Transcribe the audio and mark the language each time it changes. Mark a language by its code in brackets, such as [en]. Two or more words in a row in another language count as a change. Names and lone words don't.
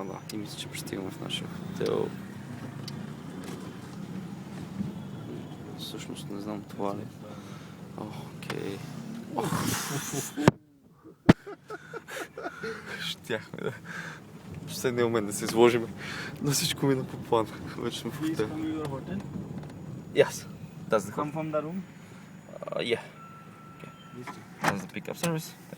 [bg] Да, и мисля, че пристигаме в нашия хотел. Всъщност не знам това ли. Окей. Щяхме да... В последния момент да се изложим. Но всичко мина по план. Вече сме в [en] Please [bg] хотел. [en] come to your hotel. Yes. That's the Come from the room. Yeah. Please take. That's the pickup service. Thank